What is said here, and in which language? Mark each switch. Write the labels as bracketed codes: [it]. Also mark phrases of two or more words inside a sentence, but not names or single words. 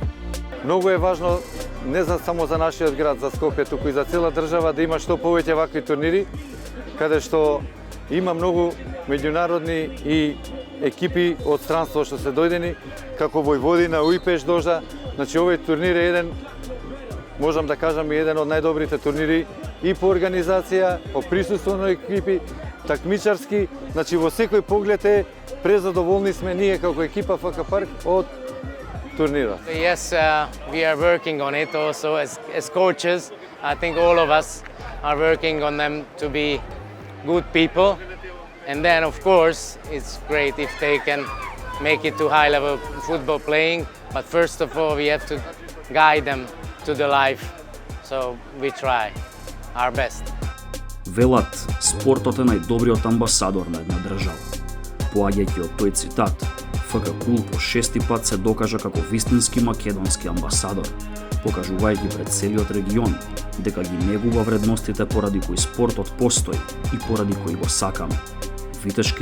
[mk] Многу е важно не само за нашиот град, за Скопје, туку и за цела држава да има што повеќе вакви турнири, каде што има многу меѓународни и екипи од странство што се дојдени, како Војводина, Уипеш дожа. Значи овој турнир е еден, можам да кажам, еден од најдобрите турнири и по организација, по присуство на екипи, такмичарски. Значи во секој поглед е презадоволни сме ние како екипа ФК Парк од турнирот. [en] Yes, we are working on it also as coaches. I think all of us are working on them to be good people. And then, of course, it's great if they can make it to high-level football playing. But first of all, we have to guide them to the life. So we try our best. [mk] Велат, спортот е најдобриот амбасадор на една држава. Поаѓајќи од тој цитат, ФК Кул по 6-ти пат се докажа како вистински македонски амбасадор, покажувајќи пред целиот регион дека ги негува вредностите поради кои спортот постои и поради кои го сакаме.